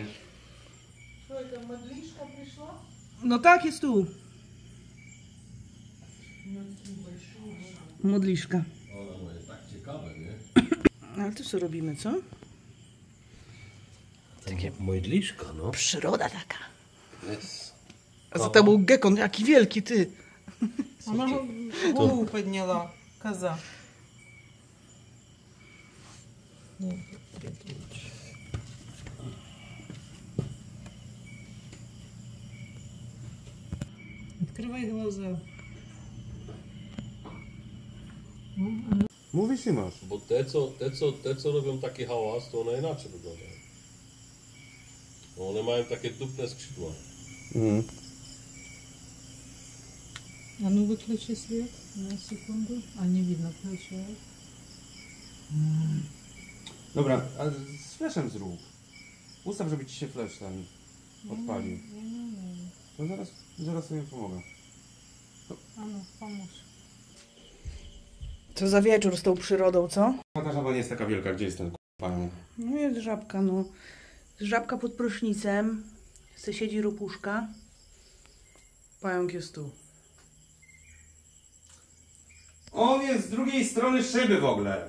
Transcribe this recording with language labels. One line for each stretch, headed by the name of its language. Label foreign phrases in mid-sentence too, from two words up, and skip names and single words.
Polish: No tak, jest tu. modliszka. Ona jest tak ciekawe, nie? Ale to co robimy, co? Takie modliszka, no. Przyroda taka. Jest. A za tobą gekon, jaki wielki ty.
Russian: Она голову подняла, коза. Открывай глаза.
Polish: Mówisz i masz. Bo te, co robią taki hałas, to one inaczej wyglądają. Bo one mają takie dupne skrzydła.
Russian: А ну выключи свет на секунду. А не видно, включай.
Polish: Dobra, a z fleszem zrób. Ustaw, żeby ci się flesz ten odpalił. To zaraz sobie pomogę.
Russian: А ну, помощь.
Polish: Co za wieczór z tą przyrodą, co? Ta żaba nie jest taka wielka, gdzie jest ten pająk? No jest żabka, no. Żabka pod prysznicem. Se siedzi ropuszka. Pająk jest tu. On jest z drugiej strony szyby w ogóle.